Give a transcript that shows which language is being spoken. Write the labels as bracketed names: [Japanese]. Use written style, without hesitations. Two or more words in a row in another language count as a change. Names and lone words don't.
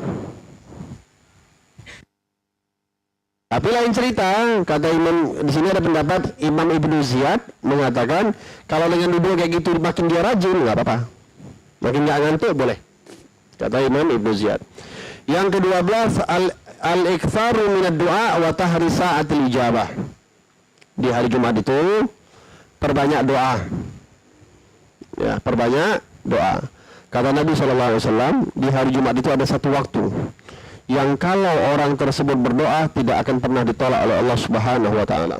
[Indonesian] Tapi lain cerita, kata Imam, di sini ada pendapat Imam Ibnu Ziyad mengatakan kalau dengan duduk kayak gitu makin dia rajin, nggak apa-apa, makin nggak ngantuk boleh, kata Imam Ibnu Ziyad. [Arabic] Yang ke-12 الإكثار من الدعاء وتحري ساعة الإجابة. [Indonesian] Di hari Jumat itu perbanyak doa, ya perbanyak doa. Kata Nabi SAW, di hari Jumat itu ada satu waktu yang kalau orang tersebut berdoa tidak akan pernah ditolak oleh Allah [Arabic] سبحانه وتعالى.